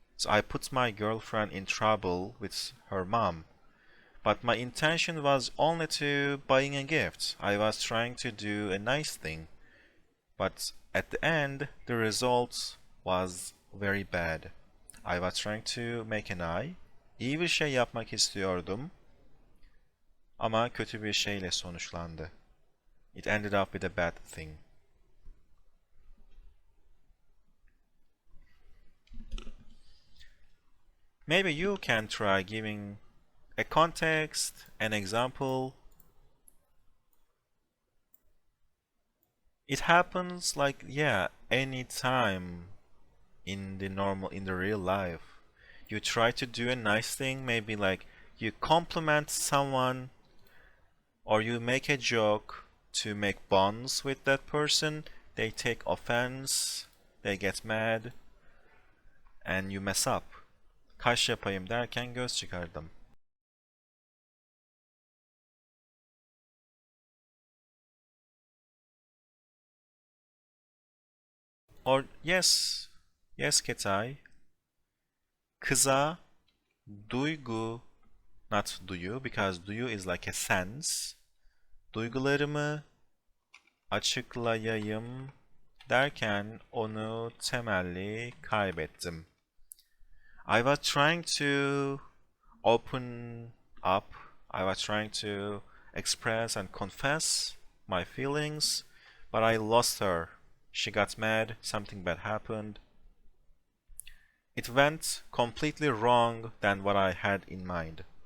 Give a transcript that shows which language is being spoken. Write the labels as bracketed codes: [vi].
[en] So I put my girlfriend in trouble with her mom. But my intention was only to buying a gift. I was trying to do a nice thing. But at the end, the result was very bad. I was trying to make an eye. [tr] İyi bir şey yapmak istiyordum. Ama kötü bir şeyle sonuçlandı. [en] It ended up with a bad thing. Maybe you can try giving a context, an example. It happens like, yeah, any time in the real life. You try to do a nice thing, maybe like you compliment someone or you make a joke to make bonds with that person. They take offense, they get mad, and you mess up. [tr] Kaş yapayım derken göz çıkardım. [en] Or yes, Ketay. [tr] Kıza duygu, [en] not duyu, because duyu is like a sense. [tr] Duygularımı açıklayayım derken onu temelli kaybettim. [en] I was trying to open up. I was trying to express and confess my feelings, but I lost her. She got mad, something bad happened. It went completely wrong than what I had in mind.